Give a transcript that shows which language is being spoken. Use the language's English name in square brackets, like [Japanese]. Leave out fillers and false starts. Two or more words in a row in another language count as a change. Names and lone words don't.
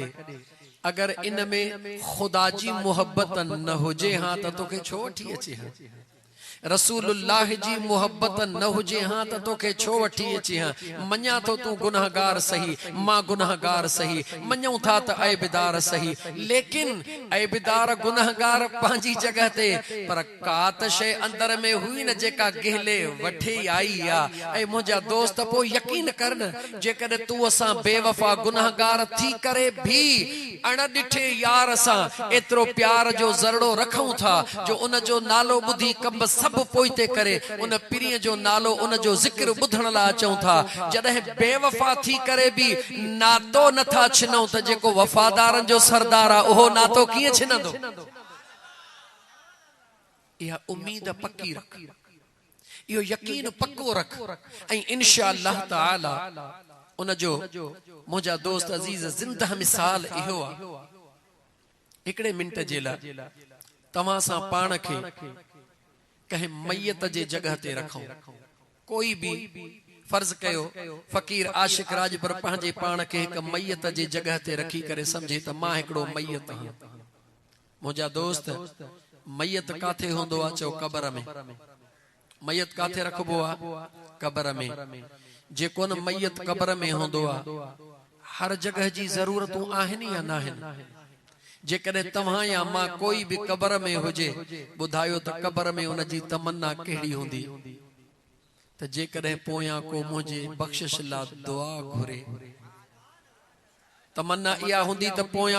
[Sindhi] अगर इन में खुदा जी मोहब्बत न हुजे हां त तोखे छो वठी अचे, हां रसूलुल्लाह जी मोहब्बत न हुजे हां त तोखे छो वठी अचे, हां मञा तो तू गुनाहगार सही, मां गुनाहगार सही, मञूं था त ऐबदार सही, लेकिन ऐबदार गुनाहगार पंहिंजी जगह ते, पर का त शइ अंदर में हुई न जेका गहले वठे आई आ। ऐं मुंहिंजा दोस्त पोइ यकीन कर न, जेकॾहिं तू असां बेवफा गुनाहगार थी करे भी अण ॾिठे यार सां एतिरो प्यार जो ज़रड़ो रखूं था जो उन जो नालो ॿुधी कब सब पोइते करे उन पीरीअ जो नालो, उन जो ज़िक्र ॿुधण लाइ अचूं था। जॾहिं बेवफा थी करे भी नातो नथा छिनऊं त जेको वफ़ादारनि जो सरदार आहे उहो नातो कीअं छिनंदो। इहा उम्मीद पक्की रख, इहो यकीन पक्को रख, ऐं [Arabic] إن شاء الله تعالى [Sindhi] उन जो मुंहिंजा दोस्त अज़ीज़ ज़िंदा मिसाल इहो आहे। हिकिड़े मिंट जे लाइ तव्हां सां पाण खे कंहिं मैयत जे जगह ते रखूं। कोई भी फर्ज कयो फ़कीर आशिक राजबर पंहिंजे पाण खे हिक मैयत जे जगह ते रखी करे समझे त मां हिकिड़ो मैयत आहियां, मुझा दोस्त मयत काथे होंदो आ चो कबर में मयत काथे रखबो आ कबर में जेको न मयत कबर में होंदो आ हर जगह जी जरूरतूं आहिनि या नाहिनि जेकॾहिं तव्हां या मां कोई भी कबर में हुजे ॿुधायो त कबर में उन जी तमन्ना कहिड़ी हूंदी त जेकॾहिं पोयां को मुंहिंजे बख़्शिश लाइ दुआ घुरे तमन्ना इहा हूंदी त पोयां